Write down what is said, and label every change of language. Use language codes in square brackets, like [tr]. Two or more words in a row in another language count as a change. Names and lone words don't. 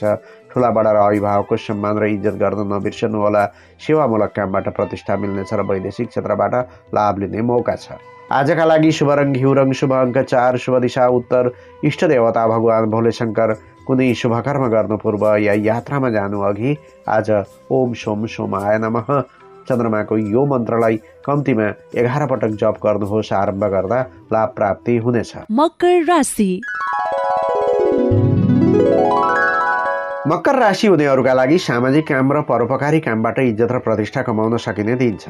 [ne] ठुला बडा र अभिभावकको सम्मान र इज्जत गर्न नबिर्सनुहोला। सेवामूलक कामबाट प्रतिष्ठा मिल्नेछ र वैदेशिक क्षेत्रबाट लाभ लिने मौका छ। आजका लागि शुभ रङ घिउ रङ, शुभ अङ्क 4, शुभ दिशा उत्तर, इष्ट देवता भगवान भोले शङ्कर। कुनै शुभ कर्म गर्नु पूर्व या यात्रामा जानु अघि आज [sa] ओम सोम सोमाय नमः [ne] चन्द्रमाको यो मन्त्रलाई कम्तीमा 11 पटक जप गर्नुहोस्। आरम्भ गर्दा लाभ प्राप्ति हुनेछ। मकर राशि। मकर राशि हुनेहरूका लागि सामाजिक काम र परोपकारी कामबाट इज्जत र प्रतिष्ठा कमाउन सकिने दिन छ।